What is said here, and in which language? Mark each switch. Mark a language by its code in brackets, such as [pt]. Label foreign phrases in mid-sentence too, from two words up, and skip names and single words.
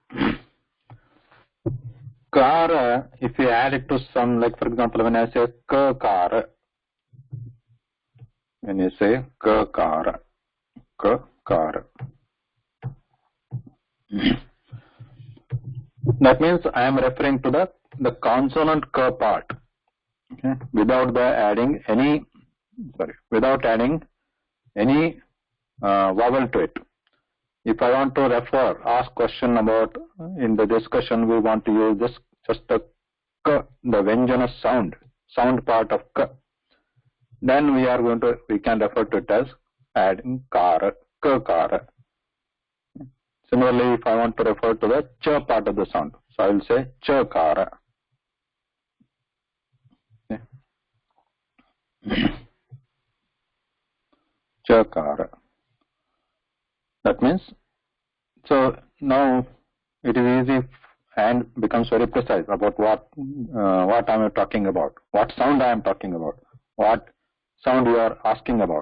[en] Kara, if you add it to some, like for example, when I say ka kara, when you say ka kara, that means I am referring to the consonant ka part, okay, without adding any vowel to it. If I want to ask question about, in the discussion we want to use just the k, the Vyanjana sound part of k, then we can refer to it as adding kara, ka kara. Similarly, if I want to refer to the ch part of the sound, so I will say ch kara. Ch kara. That means, so now it is easy and becomes very precise about what I am talking about, what sound I am talking about, what sound you are asking about.